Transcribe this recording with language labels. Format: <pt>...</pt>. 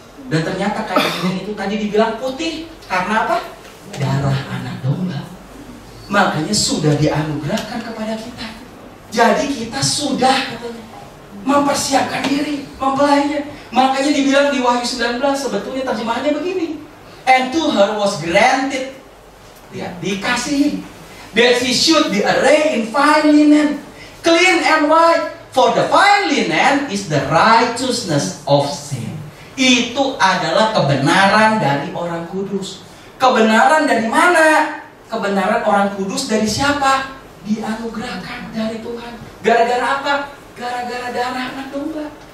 <id>Dan ternyata kain linen itu tadi dibilang putih karena apa? Darah anak domba. Makanya sudah dianugerahkan kepada kita. Jadi kita sudah katanya mempersiapkan diri, mempelainya. Makanya dibilang di Wahyu 19 sebetulnya terjemahannya begini.</id> <en>And to her was granted,</en> <id>ya, dikasihi,</id> <en>that she should be arrayed in fine linen, clean and white. For the fine linen is the righteousness of sin.</en> <id>Itu adalah kebenaran dari orang kudus. Kebenaran dari mana? Kebenaran orang kudus dari siapa? Dianugerahkan dari Tuhan. Gara-gara apa? Gara-gara darah anak domba.</id>